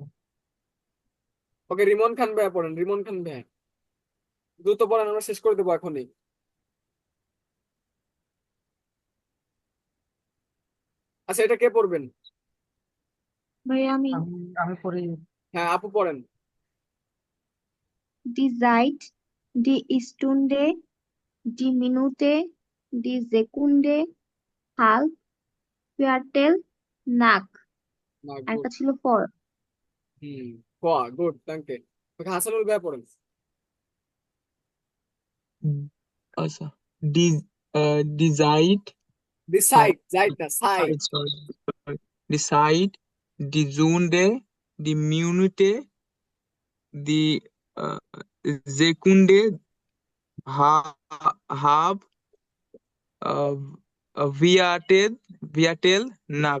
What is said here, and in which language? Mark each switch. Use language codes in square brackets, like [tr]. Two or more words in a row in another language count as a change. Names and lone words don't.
[bn] ওকে, রিমন খান ভাইয়া পড়েন, রিমন খান ভাইয়া। দ্রুত পড়েন, আমরা শেষ করে দেবো এখনই। আচ্ছা, এটা কে পড়বেন? ভাইয়া আমি আমি আমি পড়ি। হ্যাঁ, আপু পড়েন। [de] die Zeit, die Stunde, die Minute, die Sekunde, halb, Viertel, Nack। [bn] না, আর গুড। একটা ছিল ফর। গুড, [en] thank you. [bn] ওকে, হাসানুল ভাইয়া পড়েন। আচ্ছা, [de] die Zeit die Zeit, Zeit না, Zeit. die Zeit, die Stunde, die Minute, die Sekunde, halb, Viertel, nach.